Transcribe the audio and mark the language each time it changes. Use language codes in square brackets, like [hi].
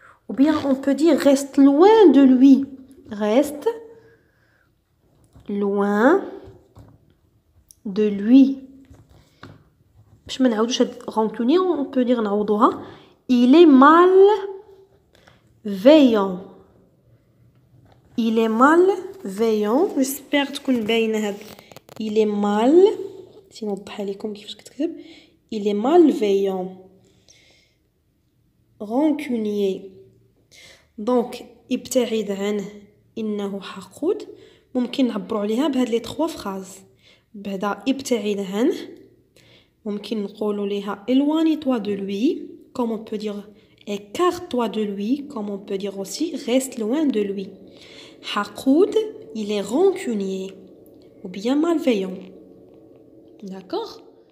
[fr] Ou bien on peut dire reste loin de lui. Reste loin de lui. [ar] باش ما نعاودوش هاد [fr] rancunier on peut dire نعوضوها il est malveillant. Il est malveillant. [ar] j'espère تكون باينه هاد [fr] il est mal [ar] سنوضحها لكم كيفاش كتكتب. [fr] il est malveillant. [ar] rancunier. donc ابتعد عنه إنه حقود ممكن نعبروا عليها بهاد لي 3 فراز. بعدا ابتعد عنه ممكن نقولوا ليها [fr] éloigne-toi de lui. comme on peut dire écarte-toi de lui. comme on peut dire aussi reste loin de lui. حقود il est rancunier ou bien malveillant. D'accord?